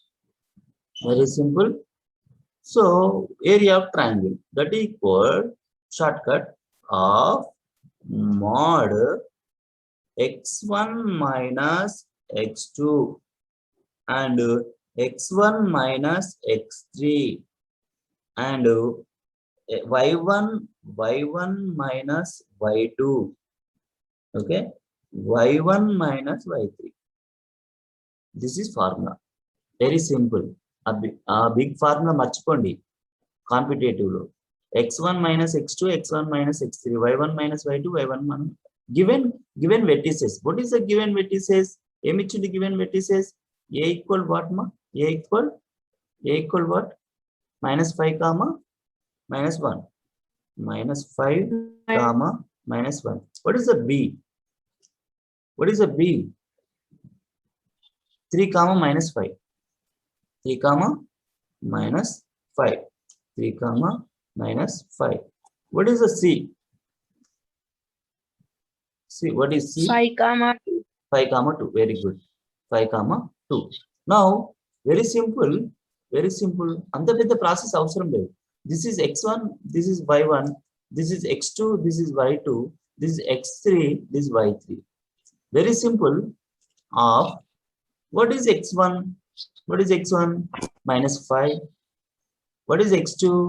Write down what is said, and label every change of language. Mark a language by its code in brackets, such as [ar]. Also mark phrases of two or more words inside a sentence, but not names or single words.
[en] So area of triangle, that equal shortcut of mod x1 minus x2 and x1 minus x3 and y1 minus y2. Okay, y1 minus y3. This is formula. Very simple. A big formula [te] మర్చిపోండి కాంపిటేటివ్ లో. [en] x1 minus x2, x1 minus x3, y1 minus y2, y1 minus given vertices. What is the given vertices? Emichindi given vertices. A equal what ma? A equal what? -5 comma -1. -5 comma -1. What is the B? What is the B? 3 comma -5. 3 comma -5. 3 comma -5. What is the C? C. What is C? 5 comma 2. 5 comma 2. Very good. 5 comma 2. Now, very simple. Very simple. [te] అంత పెద్ద process అవసరం లేదు. [en] This is x1, this is y1, this is x2, this is y2, this is x3, this is y3. Very simple. Of what is x1? What is x1? -5. What is x2?